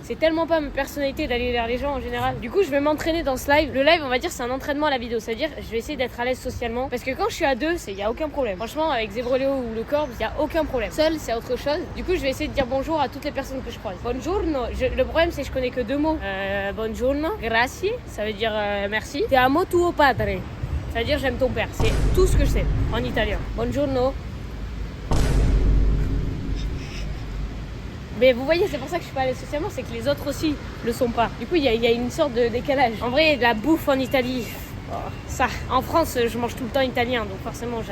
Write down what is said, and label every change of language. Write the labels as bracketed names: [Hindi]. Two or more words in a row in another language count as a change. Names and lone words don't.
[French] C'est tellement pas ma personnalité d'aller vers les gens en général. Du coup, je vais m'entraîner dans ce live. Le live, on va dire, c'est un entraînement à la vidéo. C'est-à-dire, je vais essayer d'être à l'aise socialement. Parce que quand je suis à deux, il n'y a aucun problème. Franchement, avec Zebroleo ou le Corbe, il n'y a aucun problème. Seul, c'est autre chose. Du coup, je vais essayer de dire bonjour à toutes les personnes que je croise. [Italian] Buongiorno. [French] Le problème, c'est que je connais que deux mots. [Italian] Buongiorno, grazie, [French] ça veut dire merci. [Italian] Ti amo tuo padre. [French] Ça veut dire j'aime ton père. C'est tout ce que je sais en italien. [Italian] Buongiorno. [French] Mais vous voyez, c'est pour ça que je suis pas à l'aise socialement, c'est que les autres aussi le sont pas. Du coup, il y a une sorte de décalage. En vrai, la bouffe en Italie... ça, en France, je mange tout le temps italien, donc forcément j'adore.